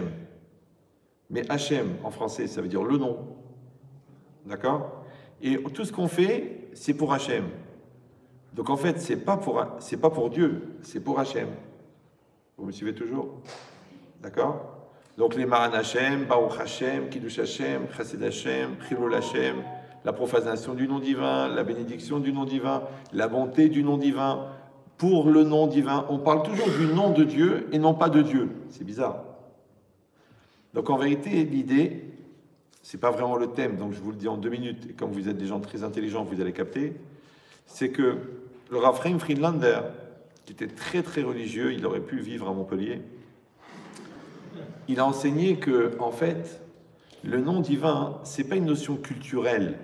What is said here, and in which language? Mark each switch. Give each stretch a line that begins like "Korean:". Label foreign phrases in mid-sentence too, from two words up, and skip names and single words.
French: Mais Hachem en français ça veut dire le nom. D'accord? Et tout ce qu'on fait, c'est pour Hachem. Donc en fait, c'est pas pour Dieu, c'est pour Hachem. Vous me suivez toujours? D'accord? Donc les
Hebrew: מרן השם, ברוך השם, קידוש השם, חסיד השם, חילול השם,
French: la profanation du nom divin, la bénédiction du nom divin, la bonté du nom divin, pour le nom divin. On parle toujours du nom de Dieu et non pas de Dieu. C'est bizarre. Donc en vérité, l'idée, c'est pas vraiment le thème, donc je vous le dis en 2 minutes, et comme vous êtes des gens très intelligents, vous allez capter, c'est que le Rav Chaim Friedlander, qui était très très religieux, il aurait pu vivre à Montpellier, il a enseigné que, en fait, le nom divin, c'est pas une notion culturelle.